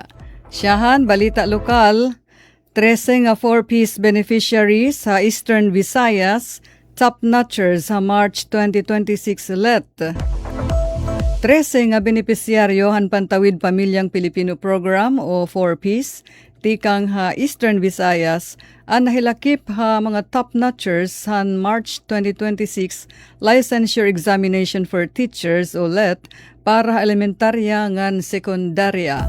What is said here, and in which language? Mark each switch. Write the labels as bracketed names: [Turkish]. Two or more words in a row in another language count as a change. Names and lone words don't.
[Waray] Siyahan, balita lokal, 13 nga 4-piece beneficiaries sa Eastern Visayas, top notchers sa March 2026 let. 13 nga benepisyaryo han Pantawid Pamilyang Pilipino Program o 4-piece, tikang ha Eastern Visayas, ang nahilakip ha mga top-notchers han March 2026 Licensure Examination for Teachers o LET para elementarya ngan sekundarya.